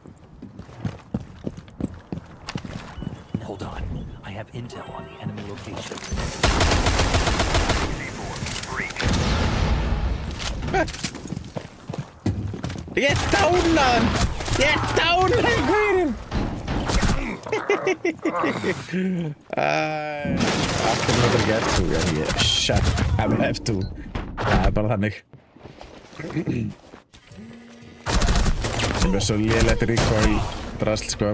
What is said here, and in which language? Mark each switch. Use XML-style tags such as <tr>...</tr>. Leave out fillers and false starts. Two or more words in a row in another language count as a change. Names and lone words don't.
<en>Hold on. I have intel on the enemy location. C4. Breach. Get down on! Get down,</en> <is>gaurinn! Aftur notar ekki F2, ég</is> <en>shut up</en> <is>F2. Það er bara þannig. Það er svo lélegt recoil drasl, sko.</is>